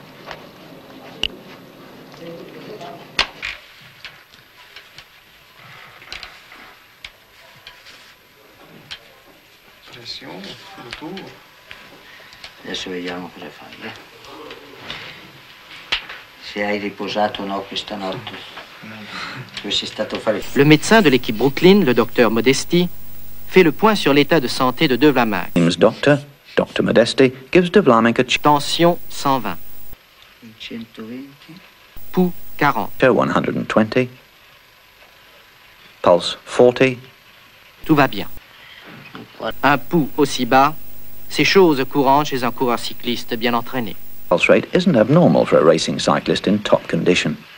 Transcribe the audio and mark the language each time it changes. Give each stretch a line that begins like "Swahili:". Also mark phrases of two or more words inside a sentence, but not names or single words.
Italian: Pressione, il tubo. Adesso vediamo cosa fai, Se hai riposato o no questa notte. Dove sei stato a fare...
French: Le médecin de l'équipe Brooklyn, le docteur Modesti, fait le point sur l'état de santé de Vlaminck.
English: James Dr. Modesti, gives de Vlaminck a
French: Tension 120. 120. Pouls 40.
English: 120. Pulse 40.
French: Tout va bien. Un pouls aussi bas, c'est chose courante chez un coureur cycliste bien entraîné.
English: Pulse rate isn't abnormal for a racing cyclist in top condition.